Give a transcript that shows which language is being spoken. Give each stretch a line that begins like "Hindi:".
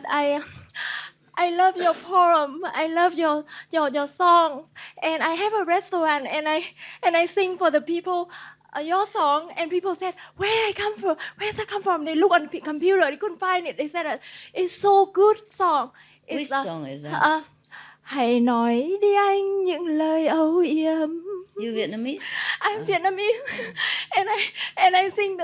English: But I love your poem. I love your songs. And I have a restaurant and I sing for the people your song, and people said, where does that come from? They look on the computer, they couldn't find it. They said it's so good song. Which song is that?
Vietnamese: Hãy nói đi anh những lời âu yếm.
English: You Vietnamese? I'm Vietnamese, and I sing the